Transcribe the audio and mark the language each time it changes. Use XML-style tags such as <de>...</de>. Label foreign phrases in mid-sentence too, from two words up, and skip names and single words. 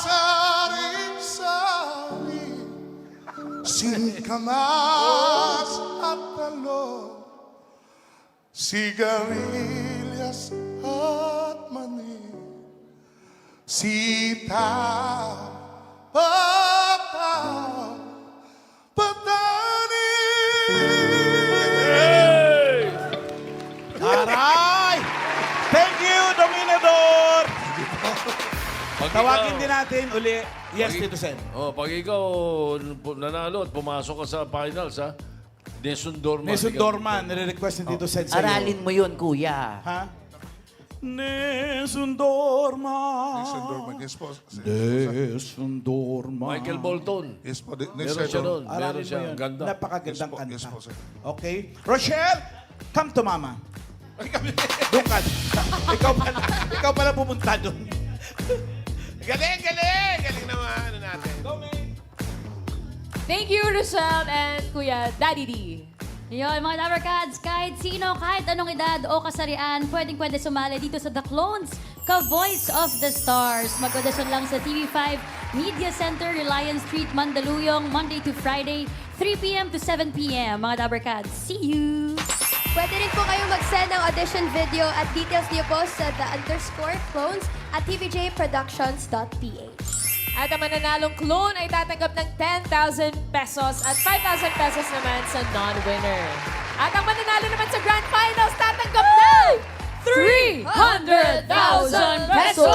<tl>sari-sari, singkamas at talong, sigarilyas at mani, sitaw, pataw, patani. Aray!</tl> <en>Thank you, Dominador!</en> <tl>Pag Tawagin ikaw- din natin uli. Yes, Pag- Tito Sen. Oh, pag ikaw nanalo at pumasok ka sa finals, ha? Nessun Dorma. Nessun Dorma, nire-request ni Tito Sen sa'yo. aralin mo yun, kuya. Ha? Nessun Dorma. Nessun Dorma, yes po. Nessun Dorma. Michael Bolton. Yes po. Meron siya doon. Meron Aralin mo siya. yun. Ang ganda. Napakagandang Yes po, kanta. yes po, sir.</tl> <en>Okay. Rochelle, come to mama. Doon ka.</en> <tl>ikaw pala pumunta doon. Galing, galing! Galing naman ano natin.</tl> <en>Thank you, Rochelle and Kuya Daddy D.</en> <tl>Yun, mga Dabarkads, kahit sino, kahit anong edad o kasarian, pwede sumali dito sa The Clones, Ka-Voice of the Stars. Mag-audition lang sa TV5 Media Center, Reliance Street, Mandaluyong,</tl> <en>Monday to Friday,</en> <tl>3 p.m. to 7 p.m. Mga Dabarkads,</tl> <en>see you!</en> <tl>Pwede rin po kayong mag-send ng</tl> <en>audition video</en> <tl>at details niyo po sa _clones at tvjproductions.ph. At ang mananalong clone ay tatanggap ng 10,000 pesos at 5,000 pesos naman sa non-winner. At ang mananalo naman sa Grand Finals tatanggap ng 300,000 pesos!</tl>